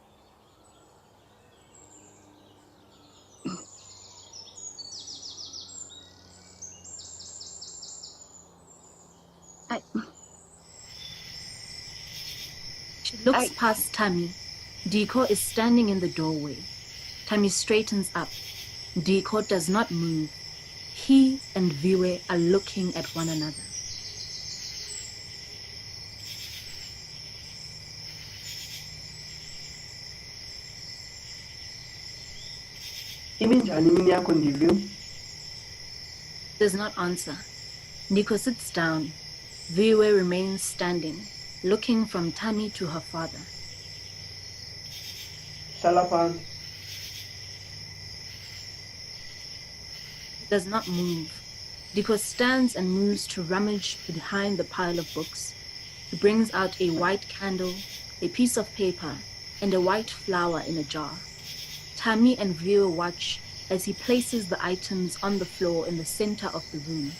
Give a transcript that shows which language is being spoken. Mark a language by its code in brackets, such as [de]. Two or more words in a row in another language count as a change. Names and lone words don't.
[en] She looks past Thami. Ndikho is standing in the doorway. Thami straightens up. Ndikho does not move. He and Viwe are looking at one another. [xh] Iminjani imini yakho Ndikho? [en] Does not answer. Ndikho sits down. Viwe remains standing, looking from Thami to her father. [zu] Hlala phansi. [en] He does not move. Ndikho stands and moves to rummage behind the pile of books. He brings out a white candle, a piece of paper, and a white flower in a jar. Thami and Viwe watch as he places the items on the floor in the center of the room.